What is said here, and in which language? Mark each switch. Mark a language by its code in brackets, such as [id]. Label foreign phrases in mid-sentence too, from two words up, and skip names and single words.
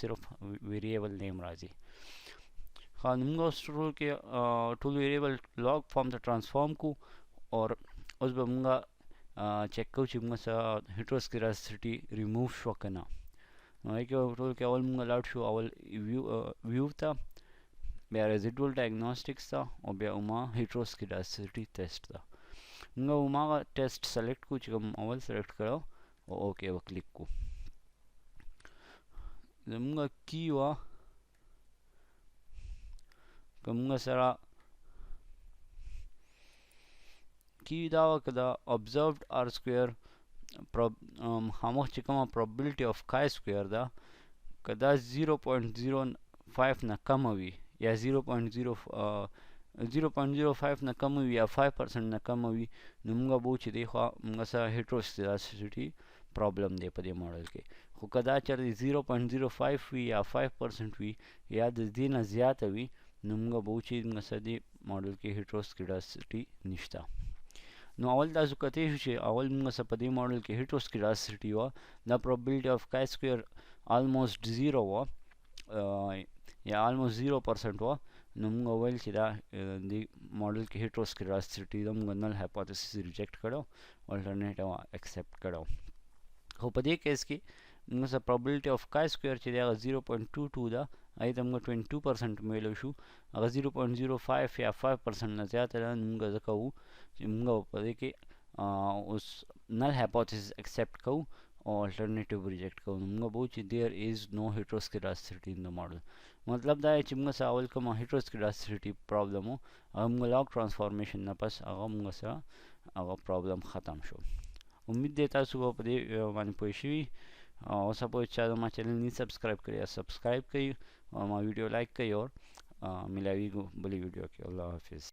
[ps] صرف [en] variable name [ps] راځي ښه نو موږ اوس ټول [en] variable log form [ps] ته ټرانسفارم کو اور اوس به موږ چیک کوو چې موږ سره [en] heteroskedasticity remove [ps] شوه که نه نو هغې کې ټول کې اول موږ لاړ شو اول ویو ته بیا [en] residual diagnostics [ps] ته او بیا ما [en] heteroskedasticity test [ps] ته موږ هماغه ټیسټ سلیکټ کو چې کوم اول سلیکټ کړو او اوکې به کلیک کو زموږ کی وه که موږ سره کی دا وه که دا [en] observed r square [ps] خامخ چې کومه [en] probability of chi square [ps] ده که دا 0.05 نه کمه وي یا 0.05 نه کمه وي یا 5% نه کمه وي نو موږ به چې دی خوا موږ سره [en] heteroskedasticity problem [ps] دی په دې موډل کې خو که دا چېرته 0.05 وي یا 5% وي یا د دې نه زیاته وي نو موږ به چې موږ سره دې موډل کې heteroskedasticity نشته نو اول تاسو کتلی شو چې اول موږ سره په دې موډل کې heteroskedasticity وه دا [en] probability of chi square almost 0 [ps] وه یا almost 0% وه نو موږ وویل چې دا دې موډل کې heteroskedasticity ده موږ [en] null hypothesis reject [ps] کړو [en] alternative accept [ps] کړو خو په دې کیس کې موږ سره [en] probability of chi square [ps] چې دی هغه 0.22 ده هغې ته موږ 22% میلو شو هغه 0.05 یا 5% نه زیاته ده نو موږ ځکه وو چې موږ په دې کې اوس [en] null hypothesis accept [ps] کوو او [en] alternative reject [ps] کوو نو موږ به چې [en] there is no heteroskedasticity in the model [ps] مطلب دا چې موږ سره اول کومه [en] heteroskedasticity problem [ps] و هغه موږ [en] log transformation [ps] نه پس هغه موږ سره هغه پرابلم ختم شو امید دی تاسو به په دې باندې پوه شوي او سپوز چا زما چینل نه سبسکرایب کړی سبسکرایب کړئ او ما [en] video like [ps] کړئ اور ملاویږو بلې ویډیو کې الله حافظ